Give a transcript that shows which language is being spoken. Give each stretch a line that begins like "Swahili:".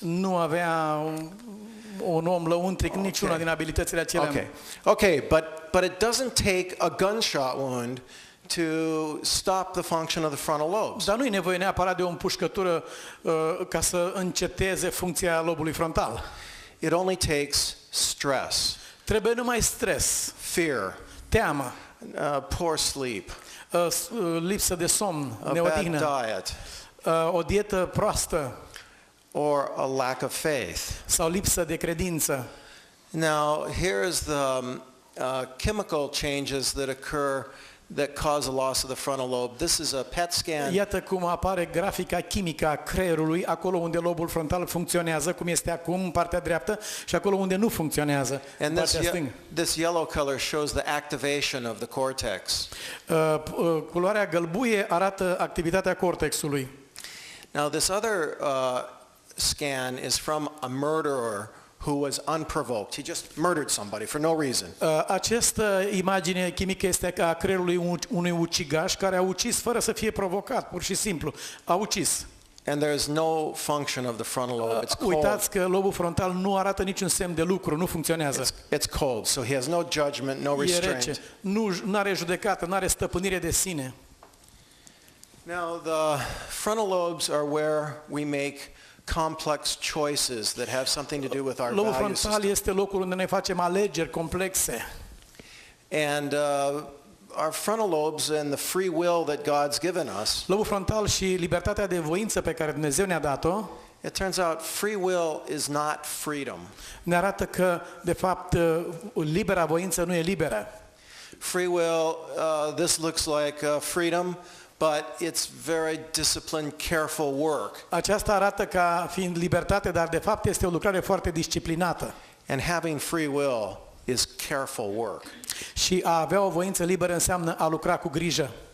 Romanian: Nu avea un om lăuntric niciuna din abilitățile acelea.
English: Okay, but it doesn't take a gunshot wound to stop the function of the frontal lobes.
Romanian: Dar nu e nevoie neapărat de o împușcătură ca să înceteze funcția lobului frontal.
English: It only takes stress,
Romanian: Trebuie numai stres,
English: fear,
Romanian: teamă,
English: poor sleep,
Romanian: lipsă de somn,
English: a bad
Romanian: neodihnă,
English: diet,
Romanian: o dietă proastă
English: or a lack of faith.
Romanian: sau lipsă de credință.
English: Now, here's the chemical changes that occur that cause a loss of the frontal lobe. This is a PET scan.
Romanian: Iată cum apare grafica chimică a creierului, acolo unde lobul frontal funcționează, cum este acum în partea dreaptă, și acolo unde nu funcționează, în partea stângă.
English: This yellow color shows the activation of the cortex.
Romanian: Culoarea gălbuie arată activitatea cortexului.
English: Now this other scan is from a murderer who was unprovoked. He just murdered somebody for no reason.
Romanian: Această imagine chimică este a creierului unui ucigaș care a ucis fără să fie provocat, pur și simplu. A ucis.
English: And there is no function of the frontal lobe. It's cold.
Romanian: Uitați că lobul frontal nu arată niciun semn de lucru, nu funcționează.
English: It's cold, so he has no judgment, no restraint.
Romanian: E rece. Nu are judecată, nu are stăpânire de sine.
English: Now the frontal lobes are where we make complex choices that have something to do with our
Romanian: Lobul
English: value system.
Romanian: frontal este locul unde noi facem alegeri complexe.
English: And our frontal lobes and the free will that God's given us.
Romanian: Lobul frontal și libertatea de voință pe care Dumnezeu ne-a dat-o.
English: It turns out free will is not freedom.
Romanian: Ne arată că de fapt libera voință nu e liberă.
English: Free will, this looks like freedom, but it's very disciplined, careful work.
Romanian: Aceasta arată ca fiind libertate, dar de fapt este o lucrare foarte disciplinată.
English: And having free will is careful work.
Romanian: Și a avea o voință liberă înseamnă a lucra cu grijă.